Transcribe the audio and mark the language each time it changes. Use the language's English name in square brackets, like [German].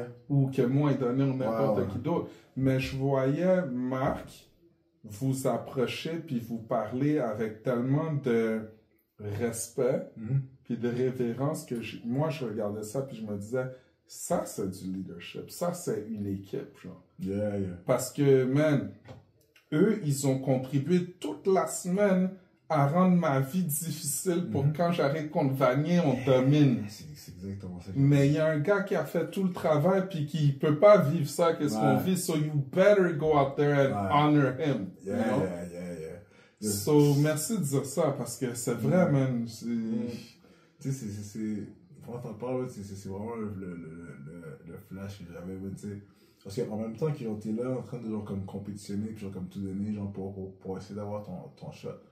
[French] Ou que moi il donnait ou n'importe qui d'autre. Mais je voyais Marc vous approcher puis vous parler avec tellement de respect puis de révérence que moi je regardais ça puis je me disais, ça c'est du leadership, ça c'est une équipe, genre. Parce que, man, eux, ils ont contribué toute la semaine à rendre ma vie difficile pour que quand j'arrive contre Vanier, on domine. C'est exactement ça. Mais il y a un gars qui a fait tout le travail puis qui peut pas vivre ça, qu'est-ce qu'on vit. [English] So you better go out there and honor him. You know? [French] So merci de dire ça parce que c'est vrai, man. Tu sais, quand t'en parles, c'est vraiment le flash que j'avais, tu sais. Parce qu'en même temps qu'ils étaient là en train de genre comme compétitionner, puis genre comme tout donner, genre pour essayer d'avoir ton shot.